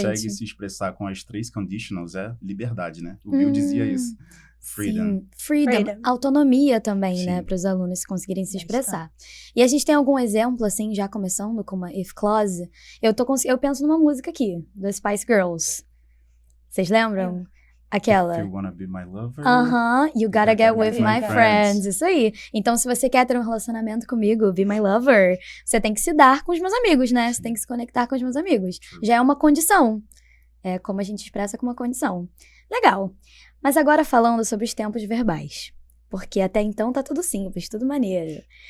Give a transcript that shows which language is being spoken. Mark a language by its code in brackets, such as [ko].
[pt] consegue se expressar com as três conditionals, é liberdade, né? O Bill dizia isso. Freedom. Sim, freedom. [en] Freedom. [pt] Autonomia também, né? Sim. Para os alunos conseguirem se Bastante. expressar. E a gente tem algum exemplo, assim, já começando com uma if clause? Eu penso numa música aqui, das Spice Girls. Vocês lembram? Aquela. [en] If you wanna be my lover. You gotta get with my friends. [pt] Isso aí. Então, se você quer ter um relacionamento comigo, [en] be my lover, [pt] você tem que se dar com os meus amigos, né? Você tem que se conectar com os meus amigos. Já é uma condição. É como a gente expressa com uma condição. Legal. Mas agora falando sobre os tempos verbais. Porque até então tá tudo simples, tudo maneiro.